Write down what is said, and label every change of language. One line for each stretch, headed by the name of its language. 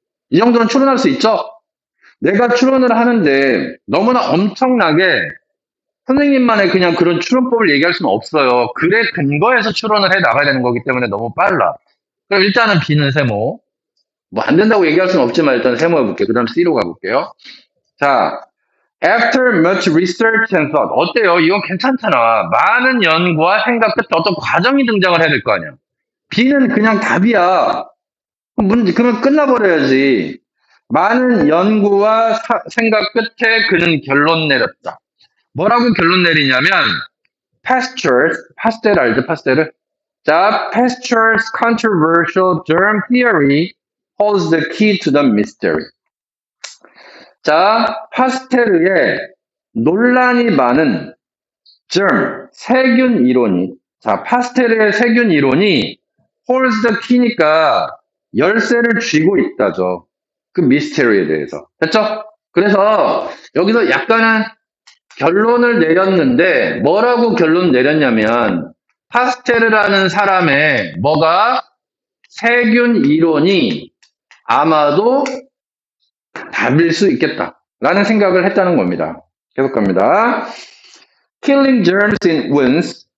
Korean: 이 정도는 추론할 수 있죠? 내가 추론을 하는데 너무나 엄청나게 선생님만의 그냥 그런 추론법을 얘기할 수는 없어요. 글의 근거에서 추론을 해 나가야 되는 거기 때문에 너무 빨라. 그럼 일단은 B는 세모. 뭐 안 된다고 얘기할 수는 없지만 일단 세모 해볼게요. 그 다음 C로 가볼게요.
English: 자, after much research and thought.
Korean: 어때요? 이건 괜찮잖아. 많은 연구와 생각 끝에 어떤 과정이 등장을 해야 될 거 아니야. B는 그냥 답이야. 그러면 끝나버려야지. 많은 연구와 생각 끝에 그는 결론 내렸다. 뭐라고 결론 내리냐면 파스텔 알죠? 파스텔을?
English: 자, Pasteur's controversial germ theory holds the key to the mystery.
Korean: 자, 파스텔의 논란이 많은 세균 이론이, 자, 파스텔의 세균 이론이
English: holds the key
Korean: 니까 열쇠를 쥐고 있다죠. 그 미스테리에 대해서. 됐죠? 그래서 여기서 약간은 결론을 내렸는데 뭐라고 결론 내렸냐면 파스테르라는 사람의 세균 이론이 아마도 답일 수 있겠다라는 생각을 했다는 겁니다. 계속 갑니다.
English: Killing germs in wounds.